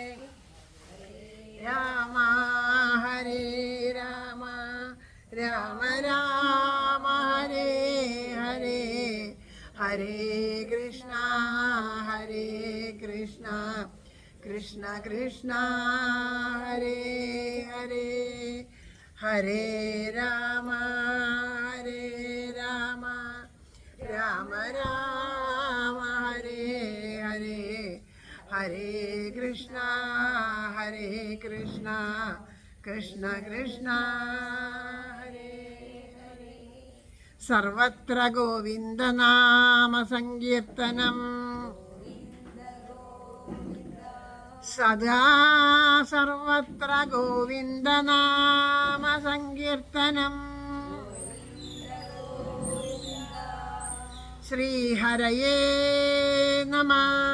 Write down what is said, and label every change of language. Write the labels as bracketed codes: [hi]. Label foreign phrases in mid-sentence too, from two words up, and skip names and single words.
[sa] രാമ രാമ രാമ ഹരേ ഹരേ, ഹരേ കൃഷ്ണ കൃഷ്ണ കൃഷ്ണ ഹരേ ഹരേ, ഹരേ രാമ രാമ രാമ ഹരേ ഹരേ, ഹരേ കൃഷ്ണ കൃഷ്ണ കൃഷ്ണ ഹരേ ഹരേ, സർവത്ര ഗോവിന്ദനാമ സങ്കീർത്തനം സദാ സർവത്ര ഗോവിന്ദനാമ സങ്കീർത്തനം ശ്രീഹരയേ നമഃ.